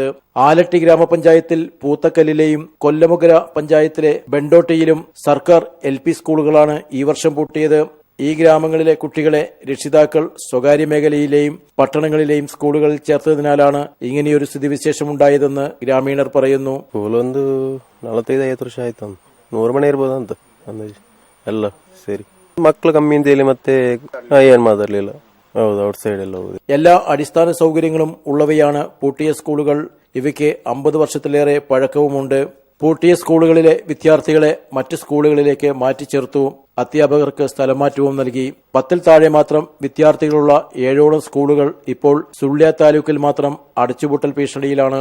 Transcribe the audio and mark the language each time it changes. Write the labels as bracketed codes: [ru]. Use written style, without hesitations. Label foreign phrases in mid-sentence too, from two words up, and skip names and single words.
[ml] ആലട്ടി ഗ്രാമപഞ്ചായത്തിൽ പൂത്തക്കല്ലിലെയും കൊല്ലമുകര പഞ്ചായത്തിലെ ബെണ്ടോട്ടിയിലും സർക്കാർ LP സ്കൂളുകളാണ് ഈ വർഷം പൂട്ടിയത്. ഈ ഗ്രാമങ്ങളിലെ കുട്ടികളെ രക്ഷിതാക്കൾ സ്വകാര്യ മേഖലയിലെയും പട്ടണങ്ങളിലെയും സ്കൂളുകളിൽ ചേർത്തതിനാലാണ് ഇങ്ങനെയൊരു സ്ഥിതിവിശേഷമുണ്ടായതെന്ന് ഗ്രാമീണർ പറയുന്നു. [kn] ಸ್ಕೂಲ್ ಒಂದು 45 ವರ್ಷ ಆಯ್ತು, 100 ಮನೆ ಇರ್ಬೋದು ಅಂತ ಅಂದಾಜು ಎಲ್ಲ ಸೇರಿ. ಮಕ್ಕಳು ಕಮ್ಮಿ ಅಂತ ಹೇಳಿ ಮತ್ತೆ ಏನ್ ಮಾತಾಡ್ಲಿಲ್ಲ. ಹೌದು, ಔಟ್ ಸೈಡ್ ಎಲ್ಲ ಹೋಗಿ. [ml] എല്ലാ അടിസ്ഥാന സൗകര്യങ്ങളും ഉള്ളവയാണ് പൂട്ടിയ സ്കൂളുകൾ. ഇവയ്ക്ക് 50 വർഷത്തിലേറെ പഴക്കവുമുണ്ട്. പൂട്ടിയ സ്കൂളുകളിലെ വിദ്യാർത്ഥികളെ മറ്റ് സ്കൂളുകളിലേക്ക് മാറ്റിച്ചേർത്തു. അധ്യാപകർക്ക് സ്ഥലമാറ്റവും നൽകി. 10-ൽ താഴെ മാത്രം വിദ്യാർത്ഥികളുള്ള 7ഓളം സ്കൂളുകൾ ഇപ്പോൾ സുള്ളിയ താലൂക്കിൽ മാത്രം അടച്ചുപൂട്ടൽ ഭീഷണിയിലാണ്.